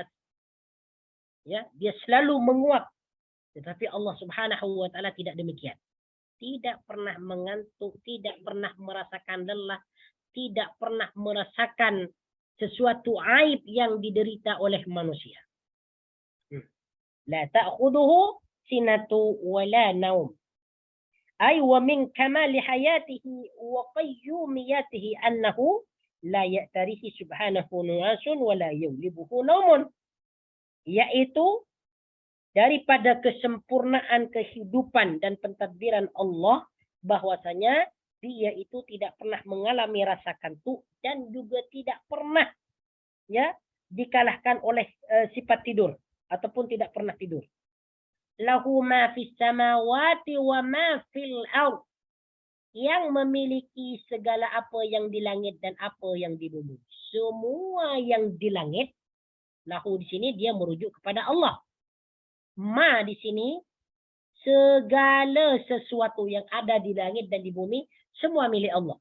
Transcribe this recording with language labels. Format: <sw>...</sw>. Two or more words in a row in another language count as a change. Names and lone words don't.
<id>Ya, dia selalu menguap. Tetapi Allah</id> <ar>سبحانه وتعالى</ar> <id>tidak demikian. Tidak pernah mengantuk, tidak pernah merasakan lelah, tidak pernah merasakan sesuatu aib yang diderita oleh manusia.</id> <ar>لا تأخذه سنة ولا نوم. أي ومن كمال حياته وقيوميته أنه لا يعتريه سبحانه نعاس ولا يغلبه نوم.</ar> <id>Yaitu daripada kesempurnaan kehidupan dan pentadbiran Allah bahwasanya dia itu tidak pernah mengalami rasa kantuk dan juga tidak pernah ya dikalahkan oleh sifat tidur ataupun tidak pernah tidur.</id> <ar>له ما في السماوات وما في الأرض,</ar> <id>yang memiliki segala apa yang di langit dan apa yang di bumi. Semua yang di langit, lahu di sini dia merujuk kepada Allah. Ma di sini segala sesuatu yang ada di langit dan di bumi semua milik Allah.</id>